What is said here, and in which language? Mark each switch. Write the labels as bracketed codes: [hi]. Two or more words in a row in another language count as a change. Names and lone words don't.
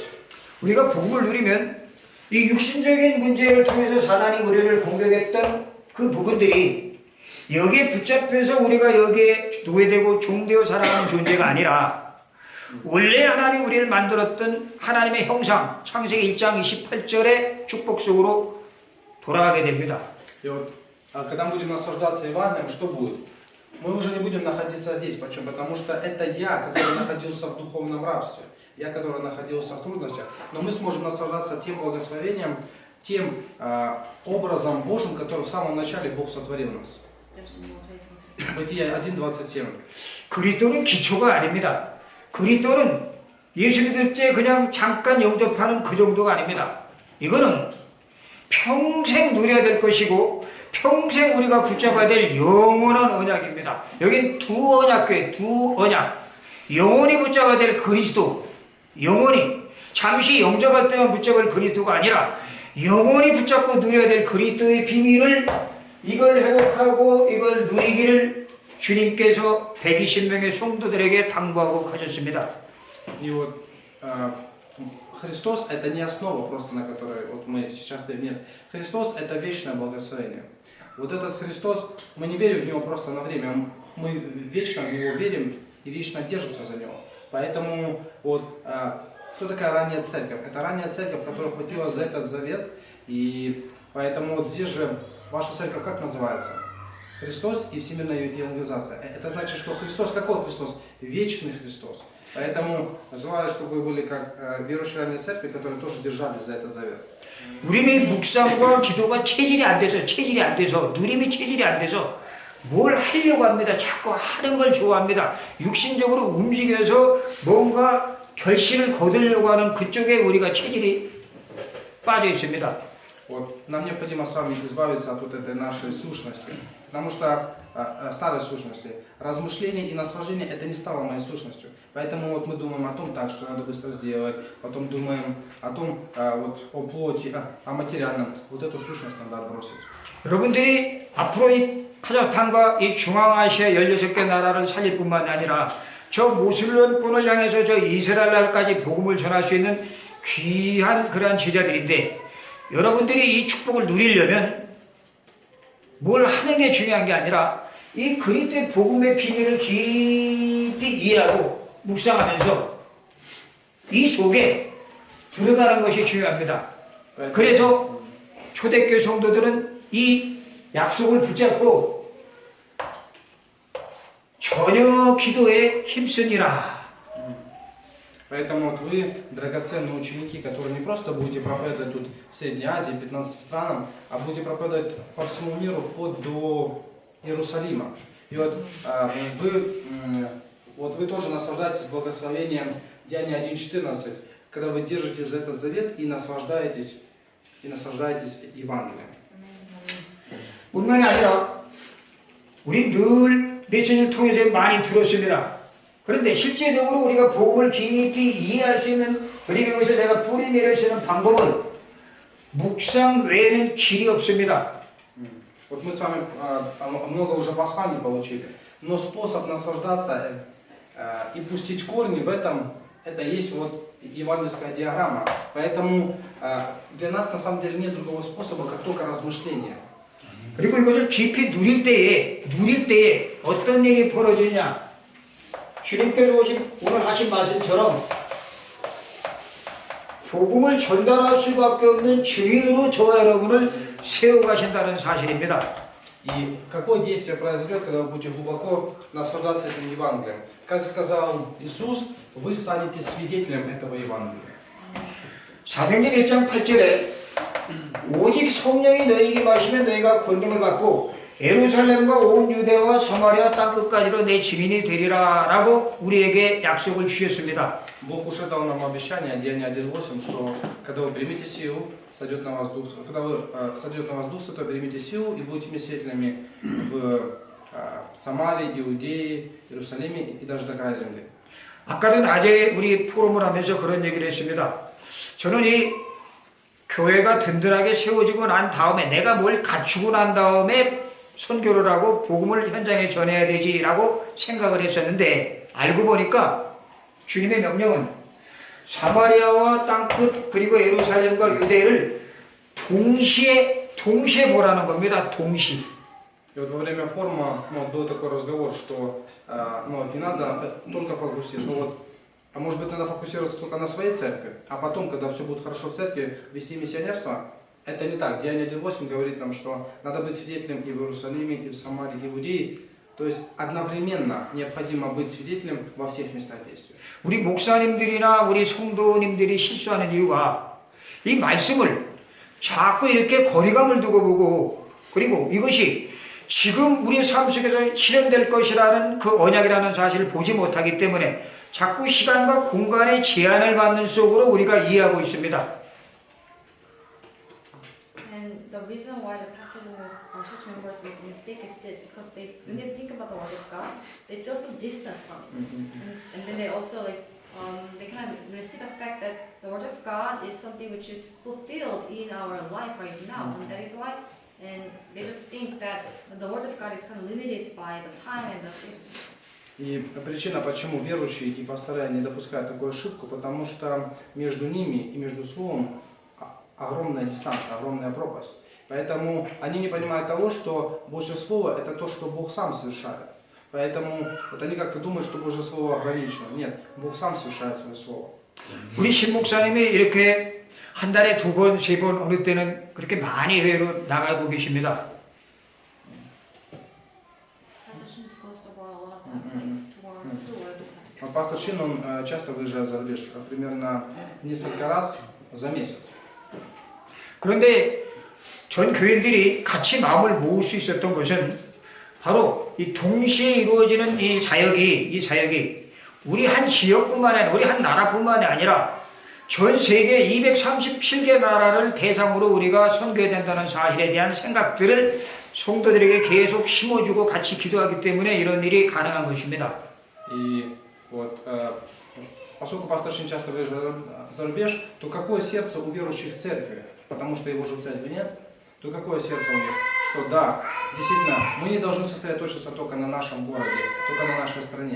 [ko] 우리가 복음을 누리면 이 육신적인 문제를 통해서 사단이 우리를 공격했던 그 부분들이 여기에 붙잡혀서 우리가 여기에 노예되고 종되어 살아가는 존재가 아니라 원래 하나님이 우리를 만들었던 하나님의 형상, 창세기 1장 28절의 축복 속으로 돌아가게 됩니다. [ru] И вот, когда мы будем наслаждаться Евангелием, что будет? Мы уже не будем находиться здесь. Почему? Потому что это я, который находился в духовном рабстве. Я, который находился в трудностях. Но мы сможем наслаждаться тем благословением, тем образом Божьим, который в самом начале Бог сотворил нас. Бытие 1:27. [ko] 그리스도는 기초가 아닙니다. 그리스도는 예수 믿을 때 그냥 잠깐 영접하는 그 정도가 아닙니다. 이거는 평생 누려야 될 것이고 평생 우리가 붙잡아야 될 영원한 언약입니다. 여긴 두 언약교회, 두 언약. 영원히 붙잡아야 될 그리스도, 영원히 잠시 영접할 때만 붙잡을 그리스도가 아니라 영원히 붙잡고 누려야 될 그리스도의 비밀을, 이걸 회복하고 이걸 누리기를 주님께서 120명의 성도들에게 당부하고 가셨습니다. [ru] И вот Христос это не основа просто, на которой вот мы сейчас стоим. Нет. Христос это вечное благословение. Вот этот Христос, мы не верим в Него просто на время, мы вечно в Него верим и вечно держимся за Него. Поэтому вот кто такая ранняя церковь? Это ранняя церковь, которая хватила за этот завет. И поэтому вот здесь же ваша церковь как называется? Христос и всемирная евангелизация. Это значит, что Христос какой Христос? Вечный Христос. Поэтому желаю, чтобы вы были как верующие ранней церкви, которые тоже держались за этот завет. [ko] 우리의 묵상과 기도가 체질이 안 돼서 누림이 체질이 안 돼서 뭘 하려고 합니다. 자꾸 하는 걸 좋아합니다. 육신적으로 움직여서 뭔가 결실을 거두려고 하는 그쪽에 우리가 체질이 빠져 있습니다. [ru] Вот, нам необходимо с вами избавиться от вот этой нашей сущности, потому что старой сущности. Размышление и наслаждение это не стало моей сущностью. Поэтому вот мы думаем о том, так, что надо быстро сделать, потом думаем о том, вот, о плоти, о материальном. Вот эту сущность надо отбросить. [ko] 여러분들이 앞으로 이 카자흐스탄과 이 중앙아시아 16개 나라를 살릴 뿐만 아니라 저 모슬렘권을 향해서 저 이스라엘 나라까지 복음을 전할 수 있는 귀한 그러한 제자들인데, 여러분들이 이 축복을 누리려면 뭘 하는 게 중요한 게 아니라 이 그리스도의 복음의 비밀을 깊이 이해하고 묵상하면서 이 속에 들어가는 것이 중요합니다. 그래서 초대교회 성도들은 이 약속을 붙잡고 전혀 기도에 힘쓰니라. [ru] Поэтому вот вы, драгоценные ученики, которые не просто будете проповедовать тут в Средней Азии, 15 странам, а будете проповедовать по всему миру вплоть до Иерусалима. И вот вы тоже наслаждаетесь благословением Деяния 1:14, когда вы держитесь за этот завет и наслаждаетесь Евангелием. [ko] 뿐만이 아니라 우리 늘 메시지를 통해서 많이 들었습니다. 그런데 실제적으로 우리가 복음을 깊이 이해할 수 있는, 그리고 여기서 내가 뿌리 내릴 수 있는 방법은 묵상 외에는 길이 없습니다. [ru] Вот мы с вами много уже посланий получили, но способ наслаждаться и пустить корни в этом, это есть вот евангельская диаграмма. Поэтому для нас на самом деле нет другого способа, как только размышление. [ko] 그리고 이것을 깊이 누릴 때에 어떤 일이 벌어지냐? 주님께서 오늘 하신 말씀처럼 복음을 전달할 수밖에 없는 주인으로 저와 여러분을 세워가신다는 사실입니다. [ru] И какое действие произойдет, когда вы будете глубоко наслаждаться этим Евангелием? Как сказал Иисус, вы станете свидетелем этого Евангелия. [ko] 사도행전 1장 8절에 오직 성령이 너희에게 임하시면 너희가 권능을 받고 예루살렘과 온 유대와 사마리아 땅 끝까지로 내 증인이 되리라 라고 우리에게 약속을 주셨습니다. [ru] Бог уже дал нам обещание, Деяния 1.8, что когда вы примете силу, сойдет на вас Дух Святой, примите силу и будете мне свидетелями в Самарии, Иудее, Иерусалиме и даже до края земли. [ko] 아까도 낮에 우리 포럼을 하면서 그런 얘기를 했습니다. 저는 이 교회가 든든하게 세워지고 난 다음에 내가 뭘 갖추고 난 다음에 선교를 하고 복음을 현장에 전해야 되지라고 생각을 했었는데 알고 보니까 주님의 명령은 사마리아와 땅끝 그리고 예루살렘과 유대를 동시에 보라는 겁니다. 동시. [ru] И вот во время форума был такой разговор, что не надо только фокусироваться, а может быть надо фокусироваться только на своей церкви, а потом, когда все будет хорошо в церкви, вести миссионерство. Это не так. Деяния 1.8 говорит нам, что надо быть свидетелем и в Иерусалиме, и в Самарии, и в Иудее. То есть одновременно необходимо быть свидетелем во всех местах действия. [ko] 우리 목사님들이나 우리 성도님들이 실수하는 이유가 이 말씀을 자꾸 이렇게 거리감을 두고 보고 그리고 이것이 지금 우리의 삶 속에서 실현될 것이라는 그 언약이라는 사실을 보지 못하기 때문에 자꾸 시간과 공간의 제한을 받는 속으로 우리가 이해하고 있습니다. [en] And the reason why the pastors and the church members make a mistake is this, because when they think about the word of God, they feel some distance from it. And then they also they kind of see the fact that the word of God is something which is fulfilled in our life right now, and that is why. And they just think that the word of God is kind of limited by the time and the space. [ru] И причина, почему верующие и пастыря не допускают такую ошибку, потому что между ними и между Словом огромная дистанция, огромная пропасть. Поэтому они не понимают того, что Божье Слово – это то, что Бог сам совершает. Поэтому вот они как-то думают, что Божье Слово ограничено. Нет, Бог сам совершает свое Слово. [ko] 우리 신목사님이 이렇게 한 달에 2번, 3번 어느 때는 그렇게 많이 해외로 나가고 계십니다. [ru] Пастор Шин, он часто выезжает за рубеж, примерно несколько раз за месяц. [ko] 그런데 전 교인들이 같이 마음을 모을 수 있었던 것은 바로 이 동시에 이루어지는 이 사역이 우리 한 지역뿐만 아니라 우리 한 나라뿐만이 아니라 전 세계 237개 나라를 대상으로 우리가 선교해야 된다는 사실에 대한 생각들을 성도들에게 계속 심어주고 같이 기도하기 때문에 이런 일이 가능한 것입니다. [ru] И вот, поскольку пастор Шин часто выезжает за рубеж, то какое сердце у верующих в церкви? Потому что его же в церкви нет. То какое сердце у них? Что да, действительно, мы не должны сосредоточиться только на нашем городе, только на нашей стране.